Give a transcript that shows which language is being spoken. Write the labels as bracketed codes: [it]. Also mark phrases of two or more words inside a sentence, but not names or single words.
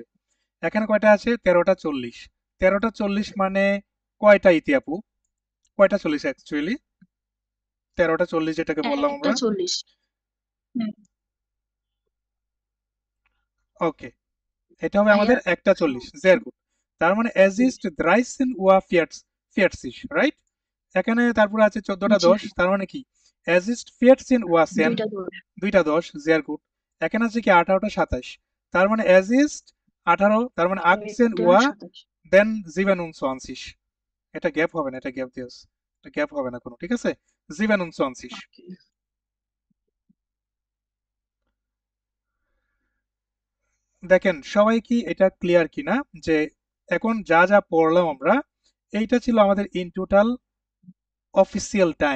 [bn] এখানে কয়টা আছে 13টা 40, 13টা 40 মানে কয়টা ইতি আপু? কয়টা 40 অ্যাকচুয়ালি? 13টা 40 যেটাকে বললাম আমরা। 1:40। ওকে, এটা হবে আমাদের 1টা 40, [de] sehr gut। [bn] তার মানে [de] as ist 13 Uhr 40, [bn] রাইট? এখানে তারপরে আছে 14টা 10, তার মানে কি [de] as ist 14 Uhr 10, [bn] 2টা 10, [de] sehr gut। [bn] এখানে আছে কি 18টা 27, তার মানে [de] as ist 18, [bn] তার মানে [de] 18 Uhr [bn] then 27। এটা গ্যাপ হবে না, এটা গ্যাপ দিয়েছ, এটা গ্যাপ হবে না কোনো, ঠিক আছে? 27। দেখেন সবাই কি এটা ক্লিয়ার কিনা যে এখন যা যা পড়লাম আমরা, এইটা ছিল আমাদের [en] in total official time.